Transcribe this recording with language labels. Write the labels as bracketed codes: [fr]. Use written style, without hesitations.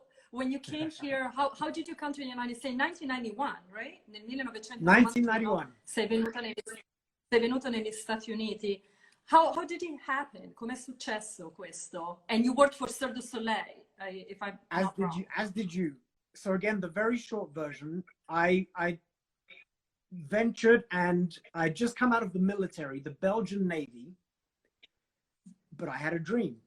[en] When you came here, how did you come to the United States? 1991, right? Nel [it] 1991. Sei venuto negli Stati Uniti. [en] How did it happen? [it] Com'è successo questo? [en] And you worked for Cirque du Soleil, if I'm not wrong. As did you. So again, the very short version, I ventured and I just come out of the military, the Belgian Navy, but I had a dream.